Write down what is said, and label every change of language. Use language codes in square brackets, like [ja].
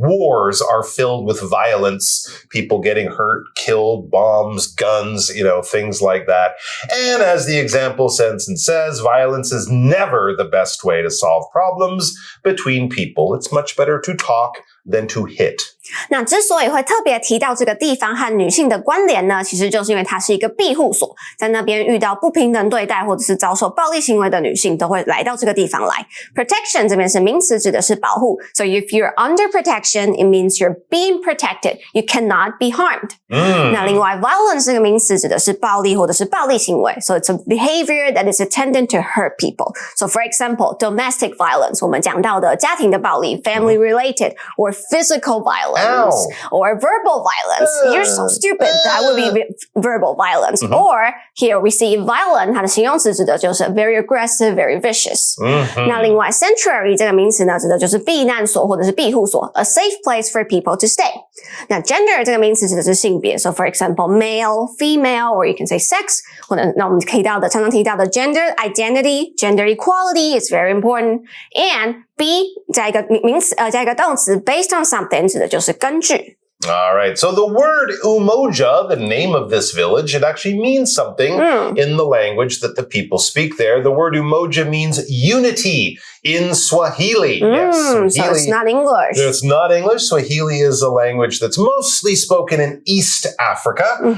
[en] Wars are filled with violence, people getting hurt, killed, bombs, guns, things like that. And as the example sentence says, violence is never the best way to solve problems between people. It's much better to talk than to hit. [zh] 那之所以会特别提到这个地方和女性的关联呢，其实就是因为它是一个庇护所，在那边遇到不平等对待或者是遭受暴力行为的女性都会来到这个地方来。 Protection 这边是名词，指的是保护。 [en] So if you're under protection, it means you're being protected. You cannot be harmed. [zh] 那另外 violence 这个名词指的是暴力或者是暴力行为。 [en] So it's a behavior that is intended to hurt people. So for example, domestic violence [zh] 我们讲到的家庭的暴力 [en] family related or physical violence. Or verbal violence. You're so stupid. That would be verbal violence. [zh] Or here we see violent, 它的形容词指的就是 [en] very aggressive, very vicious. [zh] 那另外 sanctuary 这个名词呢，指的就是避难所或者是庇护所 [en] a safe place for people to stay. 那 gender [zh] 这个名词指的是性别 [en] So for example, male, female, or you can say sex. [zh] 或者那我们常常提到的 [en] gender identity, gender equality is very important. [zh] And be 加一个名词加一个动词 [en] based on something [zh] 指的就是根据。 [en] All right. So the word Umoja, the name of this village, it actually means something in the language that the people speak there. The word Umoja means unity in Swahili. Yes, Swahili. So it's not English. It's not English. Swahili is a language that's mostly spoken in East Africa.